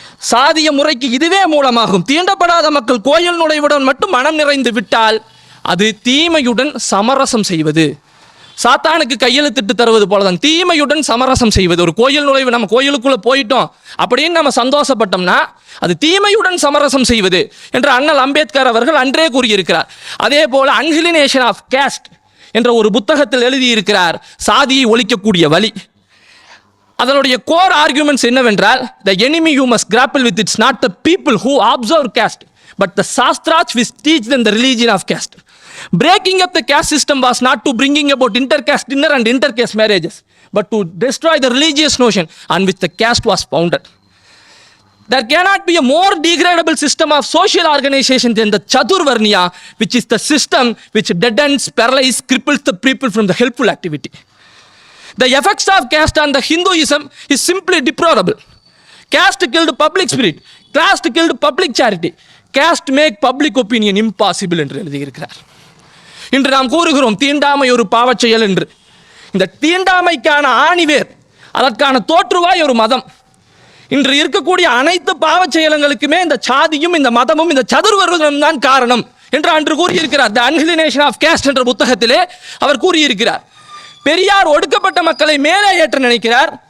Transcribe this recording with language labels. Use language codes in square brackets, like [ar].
[ta] சாதிய முறைக்கு இதுவே மூலமாகும். தீண்டப்படாத மக்கள் கோயில் நுழைவுடன் மட்டும் மனம் நிறைந்து விட்டால் அது தீமையுடன் சமரசம் செய்வது, சாத்தானுக்கு கையெழுத்திட்டு தருவது போலதான் தீமையுடன் சமரசம் செய்வது. ஒரு கோயில் நுழைவு, நம்ம கோயிலுக்குள்ள போயிட்டோம் அப்படின்னு நம்ம சந்தோஷப்பட்டோம்னா அது தீமையுடன் சமரசம் செய்வது என்று அண்ணல் அம்பேத்கர் அவர்கள் அன்றே கூறியிருக்கிறார். அதே போல அன்ஹிலினேஷன் ஆஃப் கேஸ்ட் என்ற ஒரு புத்தகத்தில் எழுதியிருக்கிறார் சாதியை ஒழிக்கக்கூடிய வழி. அதனுடைய கோர் ஆர்குமெண்ட்ஸ் என்னவென்றால், [en] the enemy you must grapple with it's not the people who observe caste but the sastras which teach them the religion of caste. Breaking up the caste system was not to bringing about intercaste dinner and intercaste marriages, but to destroy the religious notion on which the caste was founded. There cannot be a more degradable system of social organization than the Chaturvarnya, which is the system which deadens, paralyzes, cripples the people from the helpful activity. The effects of caste on the Hinduism is simply deplorable. Caste killed public spirit, caste killed public charity, caste make public opinion impossible [ta] என்று எழுதியிருக்கிறார். இன்று நாம் கூறுகிறோம் தீண்டாமை ஒரு பாவச் செயல் என்று. இந்த தீண்டாமைக்கான ஆணிவேர், அதற்கான தோற்றுவாய் ஒரு மதம். இன்று இருக்கக்கூடிய அனைத்து பாவச் செயல்களுக்குமே இந்த சாதியும் இந்த மதமும் இந்த சதுர்வர்ணம் தான் காரணம் என்று அன்று கூறியிருக்கிறார். தி அன்ஹிலினேஷன் ஆஃப் கேஸ்ட் என்ற புத்தகத்திலே அவர் கூறியிருக்கிறார். பெரியார் ஒடுக்கப்பட்ட மக்களை மேலே ஏற்ற நினைக்கிறார்.